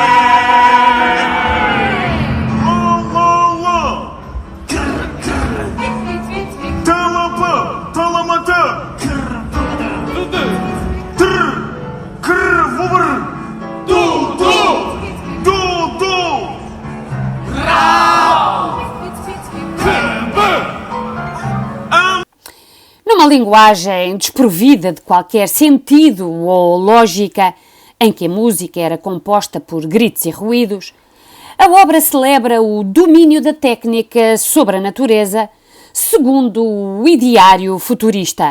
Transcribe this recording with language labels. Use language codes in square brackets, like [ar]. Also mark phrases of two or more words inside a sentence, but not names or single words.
[pt] Ла-ла-ла, кара-кара, талапа, таламата, карапата, тр, кр-вубр, ду-ду, ду-ду, рау, кэ-бэ. Numa linguagem desprovida de qualquer sentido ou lógica, em que a música era composta por gritos e ruídos, a obra celebra o domínio da técnica sobre a natureza, segundo o ideário futurista.